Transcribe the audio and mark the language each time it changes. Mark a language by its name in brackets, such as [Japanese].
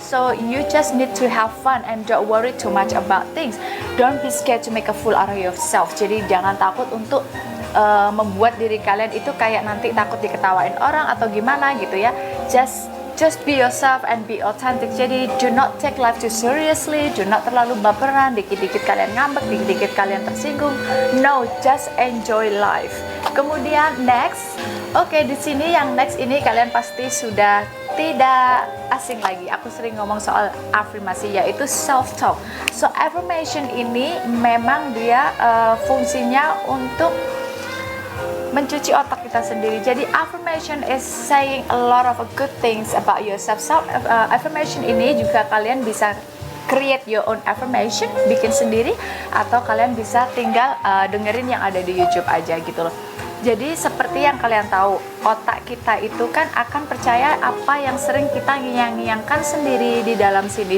[English] So you just need to have fun and don't worry too much about things. Don't be scared to make a fool out of yourself. [Indonesian] Jadi jangan takut untuk membuat diri kalian itu kayak nanti takut diketawain orang atau gimana gitu ya. [English] Just be yourself and be authentic. [Indonesian] Jadi [English] do not take life too seriously, do not [Indonesian] terlalu baperan, dikit-dikit kalian ngambek, dikit-dikit kalian tersinggung. [English] No, just enjoy life. [Indonesian] Kemudian next, oke, di sini yang next ini kalian pasti sudah tidak asing lagi. Aku sering ngomong soal afirmasi, yaitu self talk. So affirmation ini memang dia fungsinya untuk mencuci otak kita sendiri. [English] Jadi affirmation is saying a lot of good things about yourself. [Indonesian] So affirmation ini juga kalian bisa [English] create your own affirmation, [Indonesian] bikin sendiri, atau kalian bisa tinggal dengerin yang ada di YouTube aja gitu loh. Jadi seperti yang kalian tahu, otak kita itu kan akan percaya apa yang sering kita ngiyang-ngiyangkan sendiri di dalam sini.